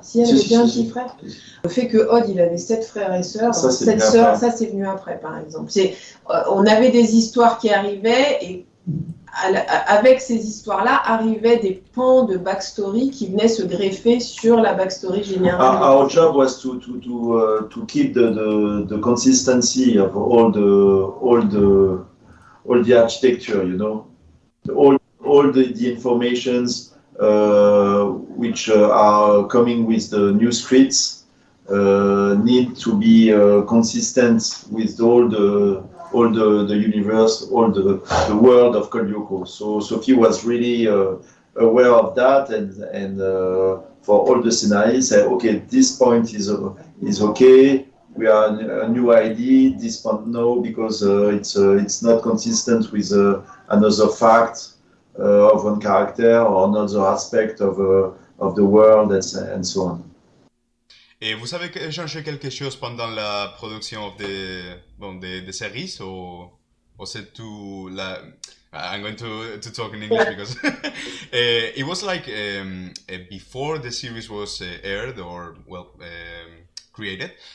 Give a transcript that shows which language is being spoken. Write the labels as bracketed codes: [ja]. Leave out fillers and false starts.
[fr] Si, elle avait bien un petit frère. Le fait que Odd, il avait 7 frères et sœurs, 7 sœurs, ça c'est venu après, par exemple. On avait des histoires qui arrivaient et avec ces histoires-là arrivaient des pans de backstory qui venaient se greffer sur la backstory générale. [en] Our job was to keep the consistency of all the architecture, you know, all the informations which are coming with the new streets need to be consistent with all the universe, all the world of Lyoko. So Sophie was really aware of that, and for all the scenarios, say, okay, this point is okay. We are a new idea. This point no, because it's not consistent with another fact of one character or another aspect of the world, and so on. [fr] Et vous avez changé quelque chose pendant la production des séries ou c'est tout la... [en] I'm going to talk in English because it was like before the series was aired or created.